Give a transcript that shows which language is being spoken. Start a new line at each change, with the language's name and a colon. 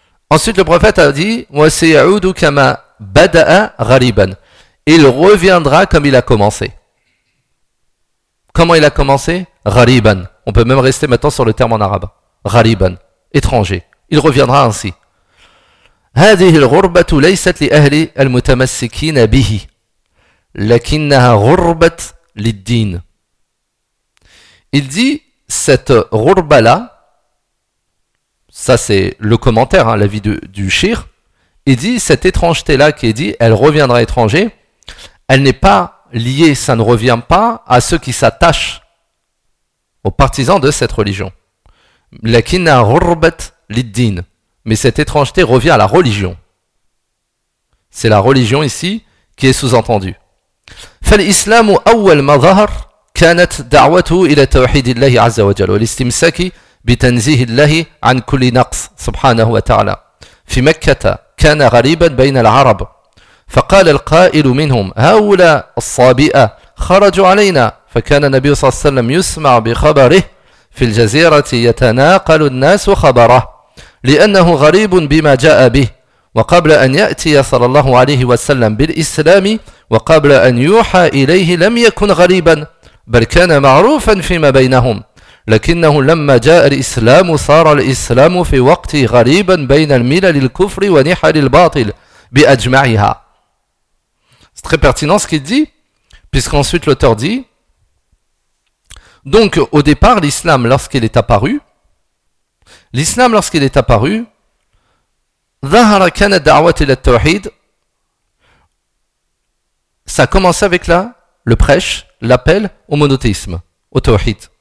French: Ensuite, le prophète a dit,
Arabic: Wa sayaudu kama bada'a ghaliban.
French: Il reviendra comme il a commencé. Comment il a commencé ? Ghaliban. On peut même rester maintenant sur le terme en arabe. Ghaliban. Étranger. Il reviendra ainsi.
Arabic: هذه الغربة ليست لأهل المتمسكين به لكنها غربة للدين.
French: Il dit cette ghurba là, ça c'est le commentaire, hein, l'avis du shir. Il dit cette étrangeté là qui est dit, elle reviendra étranger, elle n'est pas liée, ça ne revient pas à ceux qui s'attachent aux partisans de cette religion.
Arabic: لكنها غربة للدين.
French: Mais cette étrangeté revient à la religion. C'est la religion ici qui est sous-entendue.
Arabic: فالإسلام أول ما ظهر كانت دعوته إلى توحيد الله عز وجل والاستمساك بتنزيه الله عن كل نقص سبحانه وتعالى. في مكة كان غريبا بين العرب. فقال القائل منهم هؤلاء الصابئة خرجوا علينا. فكان النبي صلى الله عليه وسلم يسمع بخبره في الجزيرة يتناقل الناس خبره. لأنه غريب بما جاء به وقبل أن يأتي صلى الله عليه وسلم بالإسلام وقبل أن يوحى إليه لم يكن غريبا بل كان معروفا فيما بينهم لكنه لما جاء الإسلام صار الإسلام في وقت غريبا بين الملل الكفر ونحل الباطل بأجمعها.
French: C'est très pertinent ce qu'il dit, puisqu'ensuite l'auteur dit donc au départ l'islam lorsqu'il est apparu. L'islam, lorsqu'il est apparu, ça a commencé avec le prêche, l'appel au monothéisme, au tawhid.